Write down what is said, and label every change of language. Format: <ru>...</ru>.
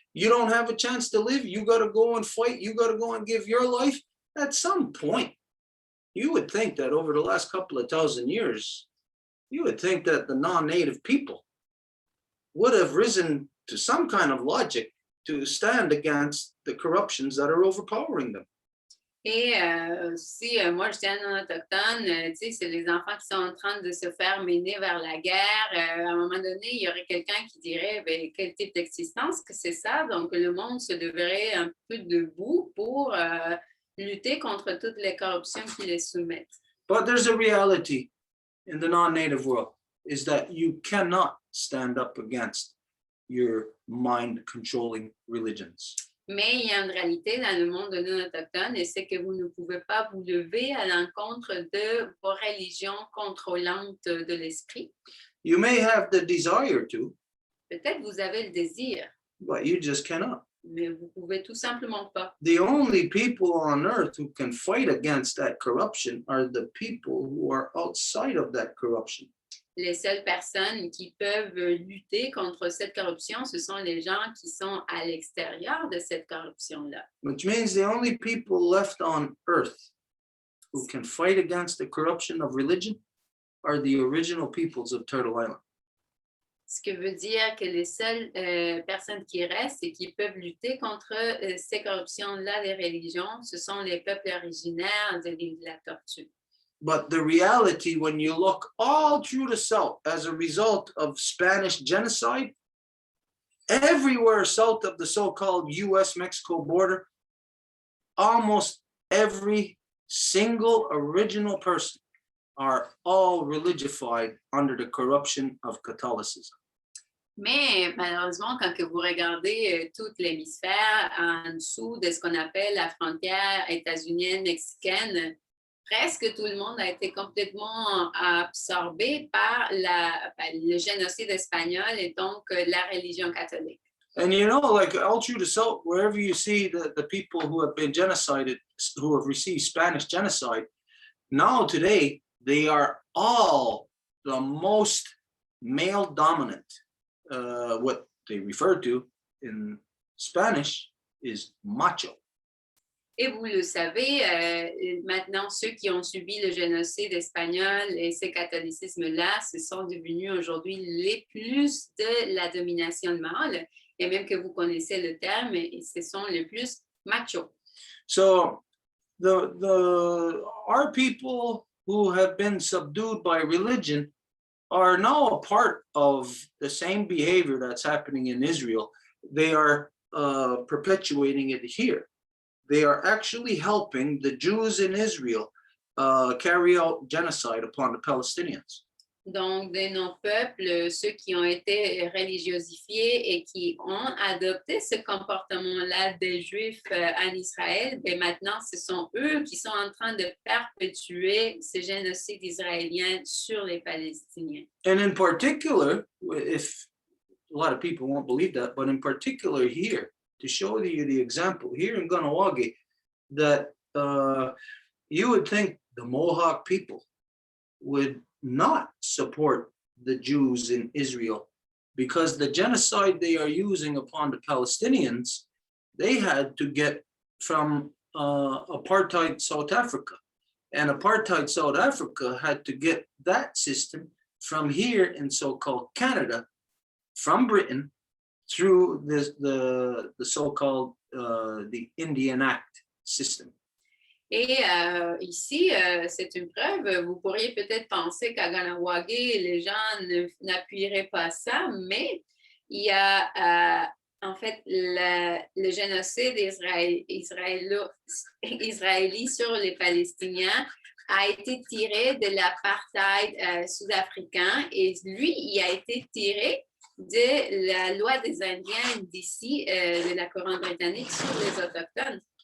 <en>You don't have a chance to live. You got to go and fight. You got to go and give your life. At some point, you would think that over the last couple of thousand years, you would think that the non-native people would have risen to some kind of logic to stand against the corruptions that are overpowering them.</en> <fr>Et si moi j'étais un autochtone, tu sais, c'est les enfants qui sont en train de se faire mener vers la guerre. À un moment donné, il y aurait quelqu'un qui dirait ben, quel type d'existence que c'est ça? Donc le monde se devrait un peu debout pour lutter contre toutes les corruptions qui les soumettent.</fr> <en>But there's a reality in the non-native world is that you cannot stand up against your mind-controlling religions.</en> <fr>Mais il y a une réalité dans le monde non autochtone et c'est que vous ne pouvez pas vous lever à l'encontre de vos religions contrôlantes de l'esprit.</fr> <en>You may have the desire to,</en> <fr>Peut-être vous avez le désir,</fr> <en>but you just cannot.</en> <fr>mais vous pouvez tout simplement pas.</fr> <en>The only people on earth who can fight against that corruption are the people who are outside of that corruption.</en> <fr>Les seules personnes qui peuvent lutter contre cette corruption, ce sont les gens qui sont à l'extérieur de cette corruption-là.</fr> <en>Which means the only people left on earth who can fight against the corruption of religion are the original peoples of Turtle Island.</en> <fr>Ce que veut dire que les seules personnes qui restent et qui peuvent lutter contre ces corruptions-là des religions, ce sont les peuples originaires de l'île de la Tortue.</fr> <en>But the reality, when you look all through the South as a result of Spanish genocide, everywhere south of the so-called US-Mexico border, almost every single original person are all religified under the corruption of Catholicism.</en> <fr>Mais malheureusement, quand que vous regardez tout l'hémisphère en dessous de ce qu'on appelle la frontière états-unienne-mexicaine, presque tout le monde a été complètement absorbé par le génocide espagnol et donc la religion catholique.</fr> <en>And you know, like all through the South, wherever you see the people who have been genocided, who have received Spanish genocide, now today, they are all the most male dominant. What they refer to in Spanish is macho.</en> <fr>Et vous le savez, maintenant, ceux qui ont subi le génocide espagnol et ce catholicisme-là, ce sont devenus aujourd'hui les plus de la domination mâle, et même que vous connaissez le terme, et ce sont les plus machos.</fr> <en>So our people who have been subdued by religion are now a part of the same behavior that's happening in Israel. They are perpetuating it here. They are actually helping the Jews in Israel carry out genocide upon the Palestinians.</en> <fr>Donc, de nos peuples, ceux qui ont été religiosifiés et qui ont adopté ce comportement-là des Juifs en Israël, ben maintenant, ce sont eux qui sont en train de perpétuer ce génocide israélien sur les Palestiniens.</fr> <en>And in particular, if a lot of people won't believe that, but in particular here, to show you the example, here in Ganawagi, that you would think the Mohawk people would not support the Jews in Israel because the genocide they are using upon the Palestinians, they had to get from apartheid South Africa. And apartheid South Africa had to get that system from here in so-called Canada, from Britain, through the so-called the Indian Act system.</en> <fr>Et ici, c'est une preuve. Vous pourriez peut-être penser qu'à Ganawagi, les gens n'appuieraient pas ça, mais il y a en fait le génocide israélien sur les Palestiniens a été tiré de l'apartheid sud-africain et lui, il a été tiré de la loi des Indiens d'ici, de la couronne britannique sur les Autochtones.</fr>